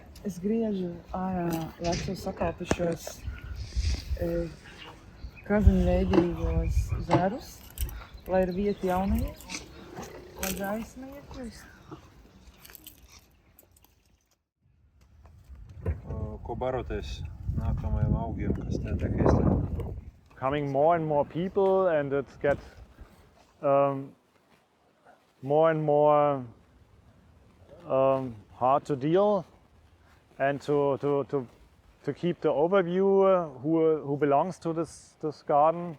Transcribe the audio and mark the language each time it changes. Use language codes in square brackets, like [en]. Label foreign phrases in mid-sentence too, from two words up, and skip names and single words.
[lv] Es griežu ārā vecos sakāpušos kaziņveidīgos zarus, lai ir vieta jaunajiem, lai gaisma iekļūst. Ko baroties nākamajiem augiem, kas te tiek izdarīti? [en] Coming more and more people, and it gets more and more hard to deal and to keep the overview who belongs to this garden.